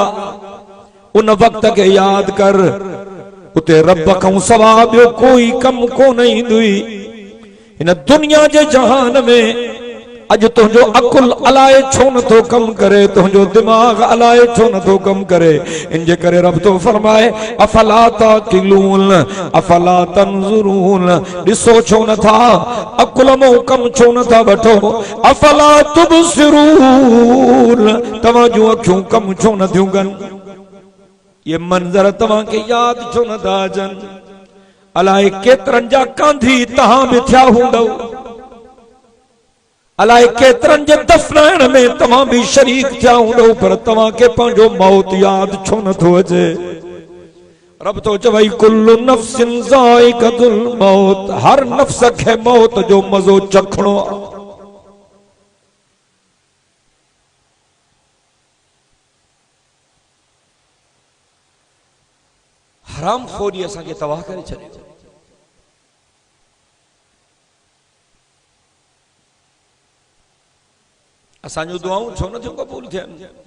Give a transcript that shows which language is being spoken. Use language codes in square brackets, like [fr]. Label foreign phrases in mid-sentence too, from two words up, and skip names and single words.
[sd] उन वक़्त खे यादि कर, उते रब खां सवा ॿियो कोई कमु कोन ईंदुई। हिन दुनिया जे जहान में अॼु तुंहिंजो अकुल अलाए छो नथो कम करे, तुंहिंजो दिमाग़ अलाए छो नथो कम करे। इन जे करे रब तो फरमाए [ar] أفلا تعقلون أفلا تنظرون. [sd] ॾिसो छो नथा, अकुल मो कम छो नथा वठो। [ar] أفلا تبصرون, [sd] तव्हां जूं अखियूं कम छो नथियूं कनि। ये मंज़र तव्हांखे यादि छो नथा अचनि। अलाए केतिरनि जा कांधी तव्हां बि थिया हूंदव, अलाए केतिरनि जे दफ़नाइण में तव्हां भी शरीक थिया हूंदव, पर तव्हांखे पंहिंजो मौत यादि छो नथो अचे। रब तो चवई [ar] كل نفس ذائقة الموت, [sd] हर नफ्स खे मौत जो मज़ो चखणो। हराम खोरी असांखे तबाह करे छॾे। असांजूं दुआऊं छो नथियूं क़बूल थियनि।